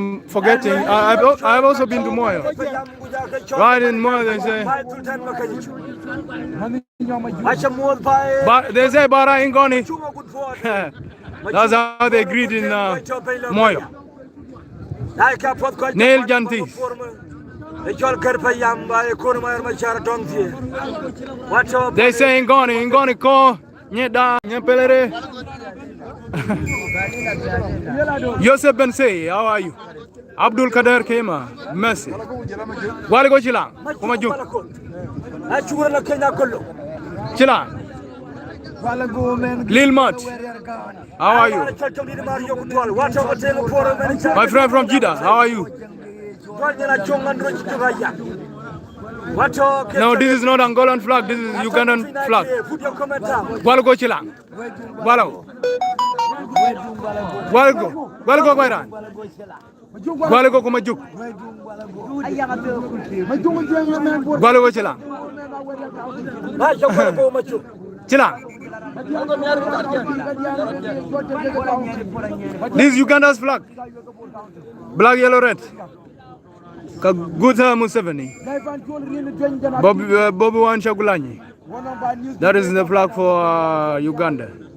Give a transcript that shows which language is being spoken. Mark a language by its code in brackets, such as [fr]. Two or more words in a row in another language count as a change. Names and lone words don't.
[en] I'm forgetting. I've also been to Moyo. Right in Moyo, they say. They say Bara Ingoni. That's how they agreed in Moyo. Nail Jantis. They say Ingoni ko nyeda nyepelere. Yosef Ben Say, how are you? Abdul Kader Kema, Messi. Waligo Chilang, Kumajuk. Chilang. Lil Mott, how are you? My friend from Jeddah, how are you? No, this is not Angolan flag, this is Ugandan flag. Walago Chilang. Walago. Walago. Walago Bairan. Walago Kumajuk. Walago Chilang. Chilang. This is Uganda's flag. Black, yellow, red. Kaguta Museveni. Bobi Wine Chagulanyi. That is the flag for Uganda.